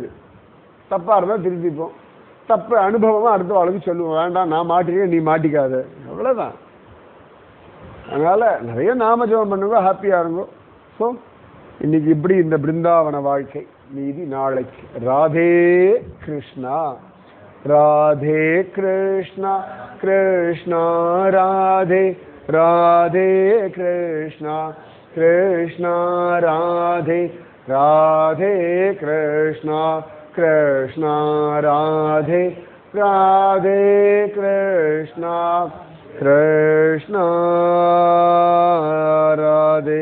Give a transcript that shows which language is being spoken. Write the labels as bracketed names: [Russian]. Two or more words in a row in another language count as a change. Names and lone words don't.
[Tamil] தப்பாக இருந்தால் திருத்திப்போம், தப்பு அனுபவமாக அடுத்த வாழ்க்கை சொல்லுவோம். வேண்டாம் நான் மாட்டிருக்கேன், நீ மாட்டிக்காத, அவ்வளோதான். அதனால் நிறைய நாமஜபம் பண்ணுங்க, ஹாப்பியாக இருங்கோ. ஸோ இன்னைக்கு இப்படி இந்த பிருந்தாவன வாழ்க்கை, மீதி நாளைக்கு. ராதே கிருஷ்ணா. राधे कृष्णा कृष्णा राधे राधे कृष्णा कृष्णा राधे राधे कृष्णा कृष्णा राधे राधे कृष्णा कृष्णा राधे।